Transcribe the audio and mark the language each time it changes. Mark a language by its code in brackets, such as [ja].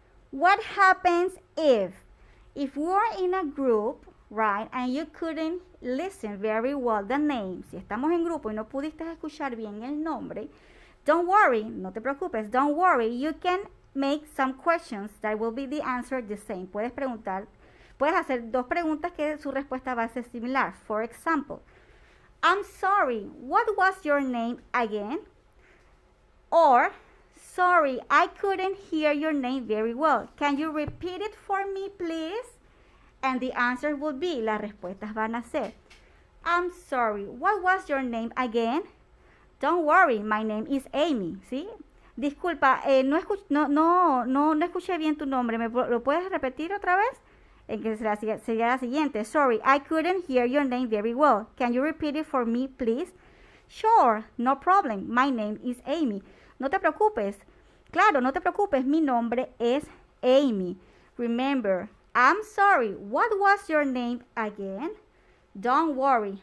[en] What happens if we're in a group, right, and you couldn't listen very well the name? [es] Si estamos en grupo y no pudiste escuchar bien el nombre, [en] don't worry, [es] no te preocupes, don't worry. [en] You can make some questions that will be the answer the same. [es] Puedes hacer dos preguntas que su respuesta va a ser similar. [en] For example, I'm sorry, what was your name again? Or, sorry, I couldn't hear your name very well. Can you repeat it for me, please? And the answer will be, [es] las respuestas van a ser, [en] I'm sorry, what was your name again? Don't worry, my name is Amy, ¿sí? [es] Disculpa, no escuché bien tu nombre. ¿Lo puedes repetir otra vez? En que sería la siguiente. [en] Sorry, I couldn't hear your name very well. Can you repeat it for me, please? Sure, no problem. My name is Amy. [es] No te preocupes. Claro, no te preocupes. Mi nombre es Amy. [en] Remember, I'm sorry. What was your name again? Don't worry.